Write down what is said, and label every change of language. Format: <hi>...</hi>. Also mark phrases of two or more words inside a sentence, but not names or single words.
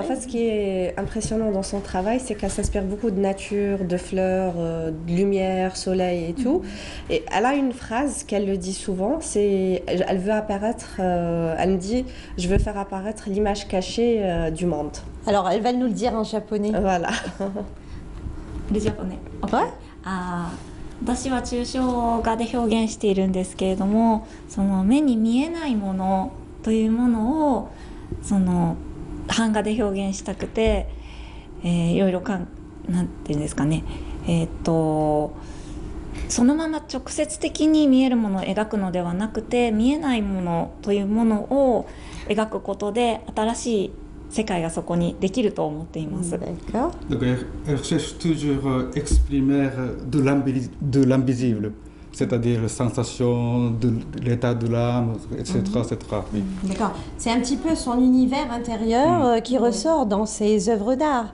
<fr>En fait, ce qui est impressionnant dans son travail, c'est qu'elle s'inspire beaucoup de nature, de fleurs, de lumière, soleil et tout. Et elle a une phrase qu'elle le dit souvent, elle veut apparaître, elle me dit, je veux faire apparaître l'image cachée du monde. Alors, elle va nous le dire en japonais. Voilà. Le japonais. Ouais.</fr> <ja>私は抽象画で表現しているんですけれども、その目に見えないものというものをその版画で表現したくて、いろいろなんていうんですかね、そのまま直接的に見えるものを描くのではなくて、見えないものというものを描くことで新しい世界がそこにできると思っています。</ja> <fr>Donc elle cherche toujours à exprimer de l'invisible, c'est-à-dire la sensation de l'état de l'âme, etc. etc. Oui. D'accord. C'est un petit peu son univers intérieur qui ressort dans ses œuvres d'art.</fr>